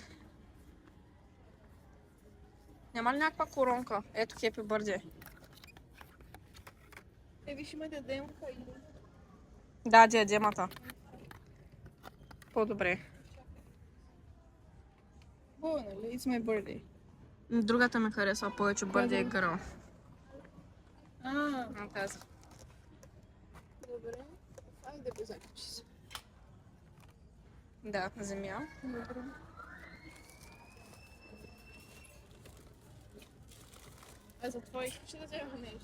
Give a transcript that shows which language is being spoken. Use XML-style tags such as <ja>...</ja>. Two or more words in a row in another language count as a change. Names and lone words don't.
<bg>Няма ли някаква коронка? Ето</bg> <en>Happy Birthday.</en> <bg>Виж, има диадемка и... Да, диадемата. По-добре. О, нали?</bg> <en>It's my birthday.</en> <bg>Другата ми харесва повече</bg> <en>Birthday Girl.</en> <bg>А, Тази. добре. Айде го заключи се. Да, земя. Добре. А за твои ще да взема нещо.</bg>